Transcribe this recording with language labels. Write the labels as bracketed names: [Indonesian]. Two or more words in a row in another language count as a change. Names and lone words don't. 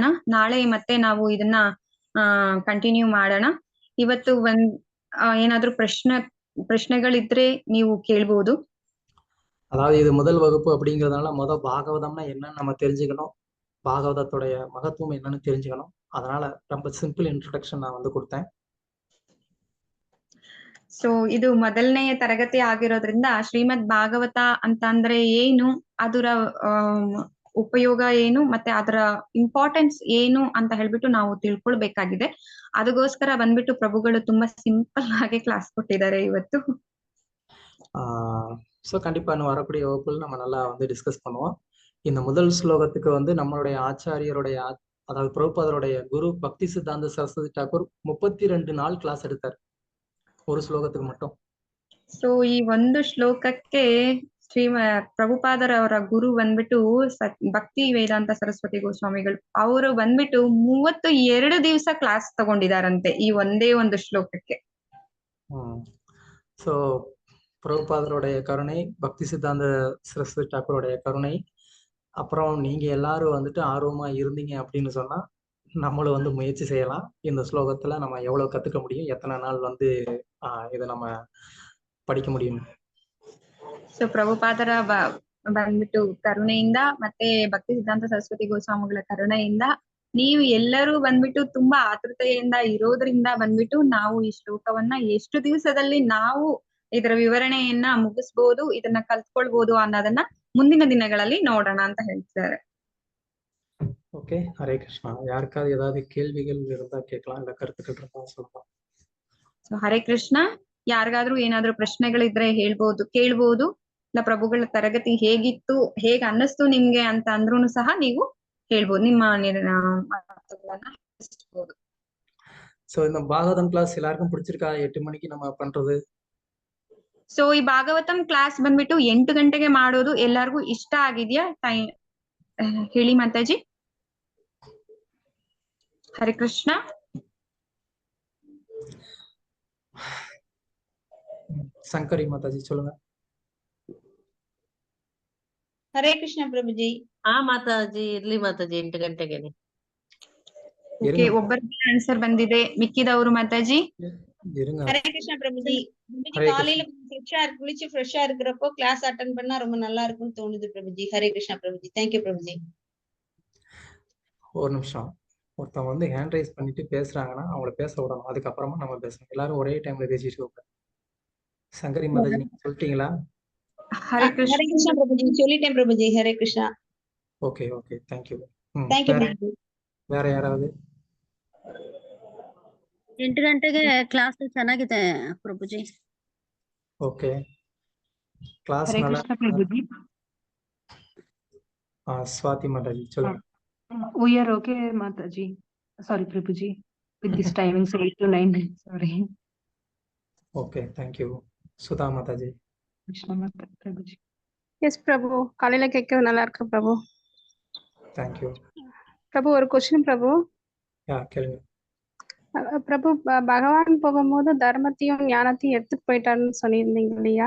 [Kannada] ನಾಳೆ ಮತ್ತೆ ನಾವು ಇದನ್ನ ಕಂಟಿನ್ಯೂ ಮಾಡೋಣ. ಇವತ್ತು ಏನಾದ್ರೂ ಪ್ರಶ್ನೆಗಳಿದ್ರೆ ನೀವು ಕೇಳ್ಬೋದು. [Tamil] அதாவது இது முதல் வகுப்பு அப்படிங்கிறதுனால பாகவதம்னா என்னன்னு நம்ம தெரிஞ்சுக்கணும், பாகவதத்துடைய மகத்துவம் என்னன்னு தெரிஞ்சுக்கணும். அதனால ரொம்ப [English] simple introduction [Tamil] நான் வந்து கொடுத்தேன். [Kannada] ಸೊ ಇದು ಮೊದಲನೆಯ ತರಗತಿ ಆಗಿರೋದ್ರಿಂದ ಶ್ರೀಮದ್ ಭಾಗವತ ಅಂತ ಅಂದ್ರೆ ಏನು, ಅದರ ಉಪಯೋಗ ಏನು, ಮತ್ತೆ ಅದರ ಇಂಪಾರ್ಟೆನ್ಸ್ ಏನು ಅಂತ ಹೇಳ್ಬಿಟ್ಟು ನಾವು ತಿಳ್ಕೊಳ್ಬೇಕಾಗಿದೆ. ಅದಕ್ಕೋಸ್ಕರ ಬಂದ್ಬಿಟ್ಟು ಪ್ರಭುಗಳು ತುಂಬಾ ಸಿಂಪಲ್ ಆಗಿ ಕ್ಲಾಸ್ ಕೊಟ್ಟಿದ್ದಾರೆ ಇವತ್ತು. [Tamil] ஸோ கண்டிப்பா இன்னும் வரக்கூடிய வகுப்புகள் நம்ம நல்லா வந்து டிஸ்கஸ் பண்ணுவோம். இந்த முதல் ஸ்லோகத்துக்கு வந்து நம்மளுடைய ஆச்சாரியருடைய, அதாவது பிரபுபாதருடைய குரு பக்தி சித்தாந்த சரஸ்வதி ಠಾಕೂರ್ 32 நாள் கிளாஸ் எடுத்தார் ஒரு ஸ்லೋಗத்துக்கு மட்டும். [Kannada] ಸೊ ಈ ಒಂದು ಶ್ಲೋಕಕ್ಕೆ ಪ್ರಭುಪಾದರ ಅವರ ಗುರು ಬಂದ್ಬಿಟ್ಟು ಭಕ್ತಿ ವೇದಾಂತ ಸರಸ್ವತಿ ಗೋಸ್ವಾಮಿಗಳು ಅವರು ಬಂದ್ಬಿಟ್ಟು 32 ದಿವಸ ಕ್ಲಾಸ್ ತಗೊಂಡಿದಾರಂತೆ ಈ ಒಂದೇ ಒಂದು ಶ್ಲೋಕಕ್ಕೆ. [Tamil] ஸோ பிரபுபாதருடைய கருணை, பக்தி சித்தாந்த சரஸ்வதி ಠಾಕೂருடைய கருணை, அப்புறம் நீங்க எல்லாரும் வந்துட்டு ஆர்வமா இருந்தீங்க அப்படின்னு சொன்னா நம்மளும் வந்து முயற்சி செய்யலாம். இந்த ஸ்லோகத்துல நம்ம எவ்வளவு கத்துக்க முடியும், எத்தனை நாள் வந்து இதை நம்ம படிக்க முடியும். [Kannada] ಸೊ ಪ್ರಭುಪಾದರ ಬಂದ್ಬಿಟ್ಟು ಕರುಣೆಯಿಂದ ಮತ್ತೆ ಭಕ್ತಿ ಸಿದ್ಧಾಂತ ಸರಸ್ವತಿ ಗೋಸ್ವಾಮಿಗಳ ಕರುಣೆಯಿಂದ ನೀವು ಎಲ್ಲರೂ ಬಂದ್ಬಿಟ್ಟು ತುಂಬಾ ಆತುರತೆಯಿಂದ ಇರೋದ್ರಿಂದ ಬಂದ್ಬಿಟ್ಟು ನಾವು ಈ ಶ್ಲೋಕವನ್ನ ಎಷ್ಟು ದಿವಸದಲ್ಲಿ ನಾವು ಇದರ ವಿವರಣೆಯನ್ನ ಮುಗಿಸ್ಬೋದು, ಇದನ್ನ ಕಲ್ತ್ಕೊಳ್ಬೋದು ಅನ್ನೋದನ್ನ ಮುಂದಿನ ದಿನಗಳಲ್ಲಿ ನೋಡೋಣ ಅಂತ ಹೇಳ್ತಾರೆ. [Tamil] ஓகே, ஹரே கிருஷ்ணா. யாருக்காவது ஏதாவது கேள்விகள் இருந்தா கேட்கலாம், இல்ல கருத்துக்கள் இருந்தா சொல்லலாம். [Kannada] ಸೊ ಹರೇ ಕೃಷ್ಣ. ಯಾರಿಗಾದ್ರೂ ಏನಾದ್ರೂ ಪ್ರಶ್ನೆಗಳಿದ್ರೆ ಹೇಳ್ಬೋದು, ಕೇಳ್ಬೋದು. ಇಲ್ಲ ಪ್ರಭುಗಳ ತರಗತಿ ಹೇಗಿತ್ತು, ಹೇಗ್ ಅನ್ನಿಸ್ತು ನಿಮ್ಗೆ ಅಂತ ಅಂದ್ರೂ ಸಹ ನೀವು ಹೇಳ್ಬೋದು, ನಿಮ್ಮ ಮಾತುಗಳನ್ನ ತಿಳಿಸ್ಬೋದು. [Tamil] ஸோ இந்த பாகவதம் கிளாஸ் எல்லாருக்கும் பிடிச்சிருக்கா? 8 மணிக்கு நம்ம பண்றது. [Kannada] ಸೊ ಈ ಭಾಗವತಂ ಕ್ಲಾಸ್ ಬಂದ್ಬಿಟ್ಟು 8 ಗಂಟೆಗೆ ಮಾಡೋದು ಎಲ್ಲಾರ್ಗೂ ಇಷ್ಟ ಆಗಿದ್ಯಾ? ಹೇಳಿ ಮಾತಾಜಿ. ಹರೇ ಕೃಷ್ಣ. [Tamil] சங்கரி மாதாஜி சொல்லுங்க. [Kannada] ಹರೇ ಕೃಷ್ಣ ಪ್ರಭುಜಿ. ಮಾತಾಜಿ ಇರ್ಲಿ ಮಾತಾಜಿ, 8 ಗಂಟೆಗೆನೆ. ಓಕೆ, ಒಬ್ಬರಿಗೆ ಆನ್ಸರ್ ಬಂದಿದೆ, ಮಿಕ್ಕಿದವರು ಮಾತಾಜಿ. [Tamil] ஹரே கிருஷ்ணா பிரபுஜி. காலையில குளிச்சு ஃப்ரெஷ்ஷா இருக்கிறப்போ [English] class attend [Tamil] பண்ணா ரொம்ப நல்லா இருக்கும்னு தோணுது பிரபுஜி. ஹரே கிருஷ்ணா பிரபுஜி. தேங்க்யூ பிரபுஜி. ஒரு நிமிஷம். ஒருத்தவங்க வந்து [English] hand raise [Tamil] பண்ணிட்டு பேசுறாங்கன்னா அவங்கள பேச விடணும், அதுக்கப்புறமா நம்ம பேசணும். எல்லாரும் ஒரே டைம்ல பேசிட்டு இருக்க. சங்கரி மாதாஜி நீங்க சொல்லிட்டீங்களா? ஹரே ஹரே கிருஷ்ணா பிரபுஜி சொல்லிட்டேன் பிரபுஜி. ஹரே கிருஷ்ணா. [English] okay okay, thank you. [Tamil] தேங்க்யூ பிரபுஜி. வேற ಯಾರಾவது? [Kannada] 8 ಗಂಟೆಗೆ ಕ್ಲಾಸ್ ಚೆನ್ನಾಗಿದೆ ಪ್ರಭುಜಿ. ಓಕೆ, ಕ್ಲಾಸ್ ಹರೇ [Tamil] நல்லா [Kannada] ಕೃಷ್ಣ ಪ್ರಭುಜಿ. ಸ್ವಾತಿ ಮಾತಾಜಿ சொல்லுங்க. [English] We are okay ಮಾತಾಜಿ. Sorry ಪ್ರಭುಜಿ, with this timings 8 to 9. Sorry. okay, thank you. [Tamil] சுதா மாதாஜி. கிருஷ்ண மாதா பிரபுஜி. எஸ் பிரபு, காலையில கேட்க நல்லா இருக்கு பிரபு. தேங்க்யூ. பிரபு ஒரு கொஸ்டின் பிரபு. கேளுங்க. பிரபு, பகவான் போகும்போது தர்மத்தையும் ஞானத்தையும் எடுத்துட்டு போயிட்டாருன்னு சொல்லியிருந்தீங்க இல்லையா?